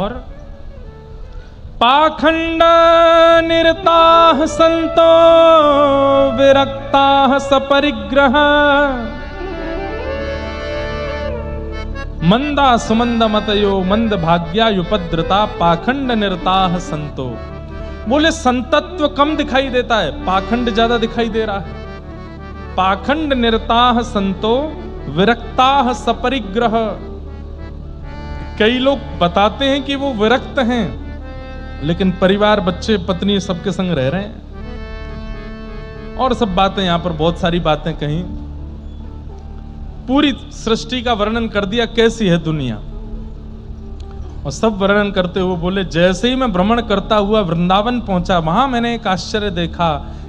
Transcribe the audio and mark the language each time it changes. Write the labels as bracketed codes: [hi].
[sa] और पाखंड निरताः संतो विरक्ताः सपरिग्रह मंदा सुमंद मतयो मंद भाग्यायुपद्रता पाखंड निरताः संतो। [hi] बोले संतत्व कम दिखाई देता है, पाखंड ज्यादा दिखाई दे रहा है। [sa] पाखंड निरताः संतो विरक्ताः सपरिग्रह। [hi] कई लोग बताते हैं कि वो विरक्त हैं, लेकिन परिवार, बच्चे, पत्नी सबके संग रह रहे हैं। और सब बातें, यहां पर बहुत सारी बातें कहीं, पूरी सृष्टि का वर्णन कर दिया कैसी है दुनिया, और सब वर्णन करते हुए बोले, जैसे ही मैं भ्रमण करता हुआ वृंदावन पहुंचा, वहां मैंने एक आश्चर्य देखा।